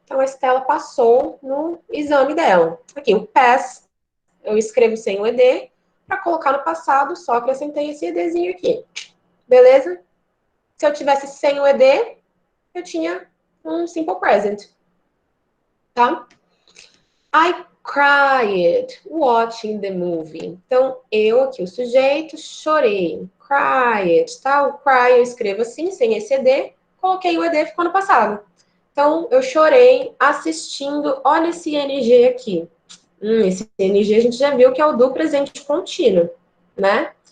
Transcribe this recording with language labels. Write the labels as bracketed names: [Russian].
[Portuguese] Então, a Stella passou no exame dela. Aqui, o pass, eu escrevo sem o ED. Para colocar no passado, só acrescentei esse EDzinho aqui. Beleza? Se eu tivesse sem o ED, eu tinha um simple present. Tá? [English] I cried watching the movie. [Portuguese] Então, eu aqui, o sujeito, chorei. Cried, tá? O cry eu escrevo assim, sem esse ED. Coloquei o ED, ficou no passado. Então, eu chorei assistindo. Olha esse NG aqui. Esse NG a gente já viu que é o do presente contínuo, né?